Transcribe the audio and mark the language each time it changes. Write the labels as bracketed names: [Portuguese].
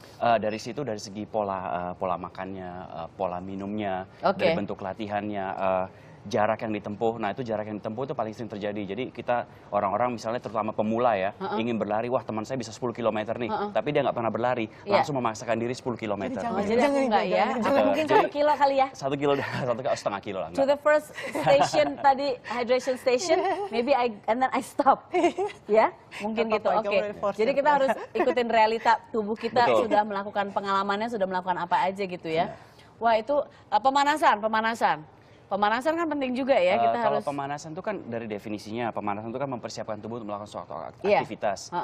[Indonesian] Dari situ dari segi pola makannya, pola minumnya, dari bentuk latihannya, jarak yang ditempuh. Nah itu jarak yang ditempuh itu paling sering terjadi. Jadi kita orang-orang misalnya terutama pemula ya, ingin berlari, wah teman saya bisa 10 km nih, tapi dia nggak pernah berlari, langsung memaksakan diri 10 km. Jadi aku enggak ya? Mungkin 1 kilo kali ya? 1 kilo, 1,5 kilo lah. [English] To the first station tadi, hydration station, maybe and then I stop. [Indonesian] Ya, mungkin gitu. Oke. Jadi kita harus ikutin realita tubuh kita, sudah melakukan pengalamannya, sudah melakukan apa aja gitu ya. Wah itu pemanasan. Pemanasan kan penting juga ya, kita kalau harus... pemanasan itu kan dari definisinya, pemanasan itu kan mempersiapkan tubuh untuk melakukan suatu aktivitas.